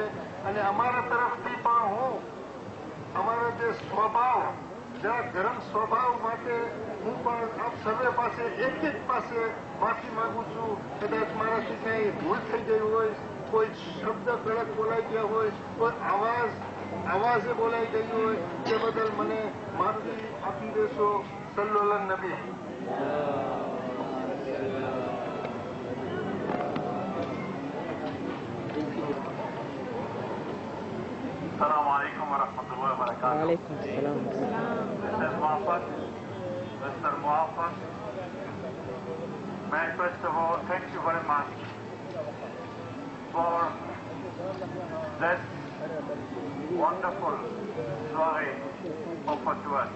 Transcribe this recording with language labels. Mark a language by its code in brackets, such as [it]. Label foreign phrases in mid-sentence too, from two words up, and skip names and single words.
[gu] અને અમારા તરફથી પણ હું અમારા જે સ્વભાવ જરા ગરમ સ્વભાવ માટે હું પણ આપ સર્વે પાસે એક પાસે માફી માંગુ છું. કદાચ મારાથી કંઈ ભૂલ થઈ ગઈ હોય, કોઈ શબ્દ કડક બોલાઈ ગયા હોય, કોઈ આવાજે બોલાઈ ગઈ હોય, તે બદલ મને માફી આપી દેશો. [ar] صلوا على النبي. السلام عليكم ورحمة الله وبركاته. وعليكم السلام. [en] Mr. Muhammad, Mr. Muhammad, may I first of all thank you very much for that wonderful soiree offered to us.